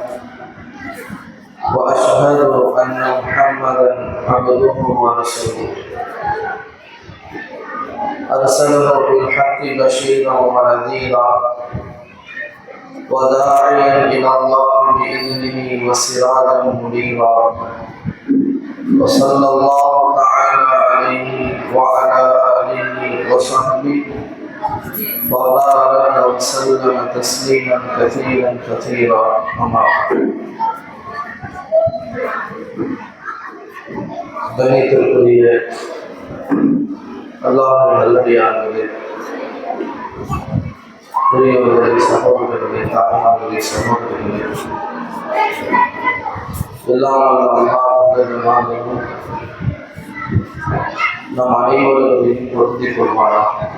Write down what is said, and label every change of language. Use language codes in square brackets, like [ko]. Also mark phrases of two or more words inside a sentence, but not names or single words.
[ar] وأشهد أن محمدا عبده ورسوله أرسله بالحق بشيرا ونذيرا وداعيا إلى الله بإذنه وسراجا منيرا. وصلى الله تعالى عليه وعلى آله وصحبه وبارك وسلم تسليما كثيرا كثيرا. [ta] أما கணித்திற்குரிய அல்லாஹ்வின் நல்லடியார்களே, பெரியவர்களே, சகோதரர்களே, தாய்மார்களே, சகோதரர்களே, எல்லாம் அல்லாஹ்வும் நம் அனைவர்களையும் பொருந்திக் கொள்வாராக.